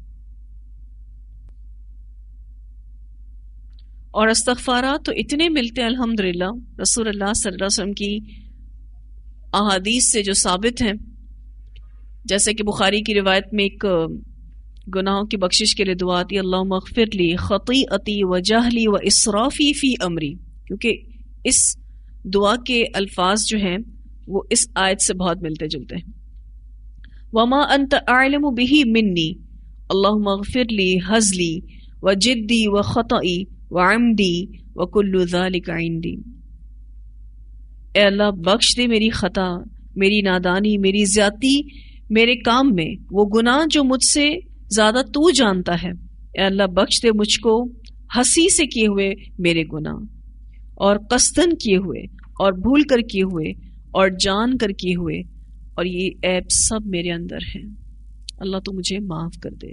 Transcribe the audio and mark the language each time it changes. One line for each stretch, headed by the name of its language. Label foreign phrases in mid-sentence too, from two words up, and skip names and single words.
Urdu: اور استغفارات تو اتنے ملتے ہیں الحمدللہ، رسول اللہ
Arabic: صلی اللہ علیہ وسلم
Urdu: کی احادیث سے جو ثابت ہیں. جیسے کہ بخاری کی روایت میں ایک گناہوں کی بخشش کے لیے دعا آتی ہے،
Arabic: اللہم اغفر لی خطیئتی و جہلی و اسرافی فی امری.
Urdu: کیونکہ اس دعا کے الفاظ جو ہیں وہ اس آیت سے بہت ملتے جلتے ہیں.
Arabic: وما انت اعلم به منی اللہم اغفر لی ہزلی و جدی و خطئی و عمدی و کل ذالک عندی.
Urdu: اے اللہ بخش دے میری خطا، میری نادانی، میری زیادتی میرے کام میں، وہ گناہ جو مجھ سے زیادہ تو جانتا ہے. اے اللہ بخش دے مجھ کو ہنسی سے کیے ہوئے میرے گناہ، اور قصدن کیے ہوئے، اور بھول کر کیے ہوئے، اور جان کر کیے ہوئے، اور یہ عیب سب میرے اندر ہیں، اللہ تو مجھے معاف کر دے.